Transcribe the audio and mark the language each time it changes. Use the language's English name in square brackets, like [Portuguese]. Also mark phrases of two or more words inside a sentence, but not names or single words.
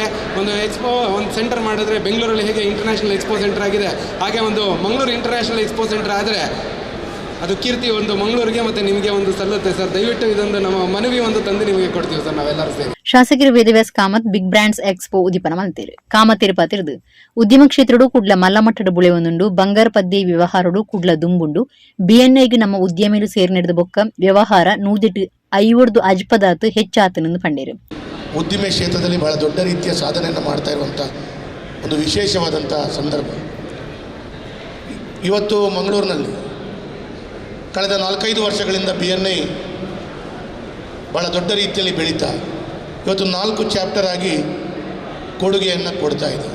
[Kannada] ಒಂದು ಎಕ್ಸ್ಪೋ ಒಂದು ಸೆಂಟರ್ ಮಾಡಿದ್ರೆ ಬೆಂಗಳೂರಲ್ಲಿ ಹೇಗೆ ಇಂಟರ್ನ್ಯಾಷನಲ್ ಎಕ್ಸ್ಪೋ ಸೆಂಟರ್ ಆಗಿದೆ, ಹಾಗೆ ಒಂದು ಮಂಗಳೂರು ಇಂಟರ್ನ್ಯಾಷನಲ್ ಎಕ್ಸ್ಪೋ ಸೆಂಟರ್ ಆದರೆ ಅದು ಕೀರ್ತಿ ಒಂದು ಮಂಗಳೂರಿಗೆ ಮತ್ತು ನಿಮಗೆ ಒಂದು ಸಲ್ಲುತ್ತೆ ಸರ್. ದಯವಿಟ್ಟು ಇದೊಂದು ನಮ್ಮ ಮನವಿ ಒಂದು ತಂದು ನಿಮಗೆ ಕೊಡ್ತೀವಿ ಸರ್ ನಾವೆಲ್ಲರೂ ಸೇರಿ. [Tulu] ಶಾಸಕರು ವೇದವ್ಯಾಸ್ ಕಾಮತ್ ಬಿಗ್ ಬ್ರಾಂಡ್ಸ್ ಎಕ್ಸ್ಪೋ ಉದಿಪನ ಮಲ್ತೇರು ಕಾಮತ್ತೇರು ಪಾತಿರ್ದು ಉದ್ಯಮ ಕ್ಷೇತ್ರಡು ಕುಡ್ಲ ಮಲ್ಲಮಟ್ಟದ ಬುಳೆ ಒಂದುಂಡು ಬಂಗಾರ ಪದ್ದೆ ವ್ಯವಹಾರಡು ಕುಡ್ಲ ದುಂಬುಂಡು BNIಗೆ ನಮ್ಮ ಉದ್ಯಮಿಲು ಸೇರಿ ನಡೆದ ಬೊಕ್ಕ ವ್ಯವಹಾರ 150 ಅಜ್ಪದಾತು ಹೆಚ್ಚಾತನೆಂದು ಪಂಡೇರು. [Kannada] ಉದ್ದಿಮೆ ಕ್ಷೇತ್ರದಲ್ಲಿ ಬಹಳ ದೊಡ್ಡ ರೀತಿಯ ಸಾಧನೆಯನ್ನು ಮಾಡ್ತಾ ಇರುವಂಥ ಒಂದು ವಿಶೇಷವಾದಂಥ ಸಂದರ್ಭ. ಇವತ್ತು ಮಂಗಳೂರಿನಲ್ಲಿ ಕಳೆದ 4-5 ವರ್ಷಗಳಿಂದ BNI ಭಾಳ ದೊಡ್ಡ ರೀತಿಯಲ್ಲಿ ಬೆಳೀತಾ ಇವತ್ತು 4 ಚಾಪ್ಟರ್ ಆಗಿ ಕೊಡುಗೆಯನ್ನು ಕೊಡ್ತಾ ಇದೆ.